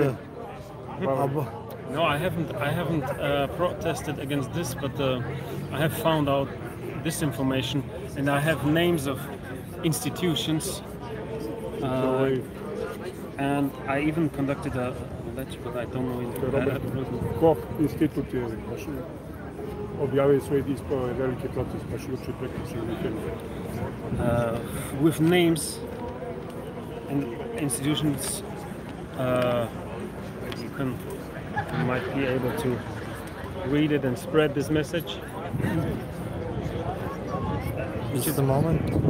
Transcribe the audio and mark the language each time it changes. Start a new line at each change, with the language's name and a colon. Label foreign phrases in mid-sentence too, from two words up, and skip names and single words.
English: No, I haven't protested against this, but I have found out this information, and I have names of institutions, and I even conducted a lecture, but I don't know.
Serbian: Koch institut je objavio svoje diskove, velike proteste, baš juče prekjuče.
English: With names and institutions, you might be able to read it and spread this message. Just a moment.